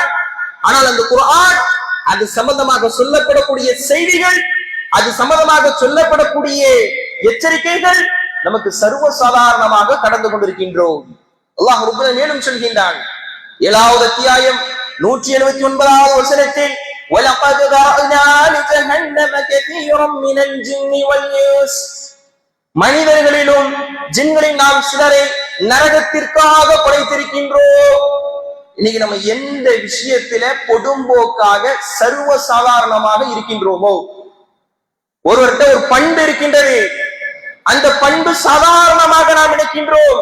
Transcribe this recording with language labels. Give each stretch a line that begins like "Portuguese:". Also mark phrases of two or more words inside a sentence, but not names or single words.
Tamil: ஆனால் அந்த குர்ஆன், அது சம்பந்தமாக சொல்லப்படக்கூடிய செய்திகள், அது சம்பந்தமாக சொல்லப்படக்கூடிய எச்சரிக்கைகள் நமக்கு சர்வ சாதாரணமாக கடந்து கொண்டிருக்கின்றோம். அல்லாஹ் ரப்பல் மேலும் சொல்கின்றான் 7வது அத்தியாயம் 179வது வசனத்தில்
Arabic: وَلَقَدْ ذَرَأْنَا لِجَهَنَّمَ كَثِيرًا مِنَ الْجِنِّ وَالْإِنسِ,
Tamil: மனிதர்களிலும் ஜின்களில் நாம் சிலரை நரகத்திற்காக படைத்திருக்கின்றோம். இன்னைக்கு நம்ம எந்த விஷயத்தில பொடும்போக்காக சர்வ சாதாரணமாக இருக்கின்றோமோ, ஒருவர்கிட்ட ஒரு பண்பு இருக்கின்றது, அந்த பண்பு சாதாரணமாக நாம் நினைக்கின்றோம்.